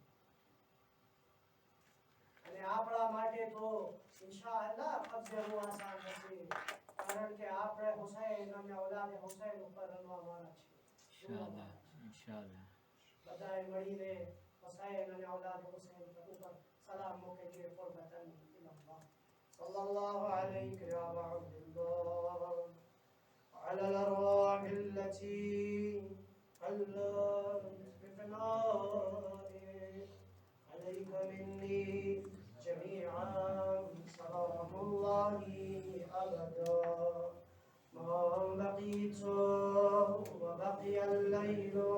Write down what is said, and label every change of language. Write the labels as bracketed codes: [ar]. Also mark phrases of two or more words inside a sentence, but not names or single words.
[gu] અને આપણા માટે તો ઇન્શાઅલ્લાહ કબ્જે રૂહ આસાન હશે કારણ કે આપણે હુસૈન અને औलाद હુસૈન ઉપર રમવાના છે ઇન્શાઅલ્લાહ ઇન્શાઅલ્લાહ બધાએ મળીને હુસૈન અને औलाद હુસૈન ઉપર સલામ મોકલીએ [ar] قربة إلى الله صلى الله عليك يا عبد الله وعلى الأرواح التي حلت بفنائك عليك مني جميعا سلام الله أبدا ما بقيت وبقي الليل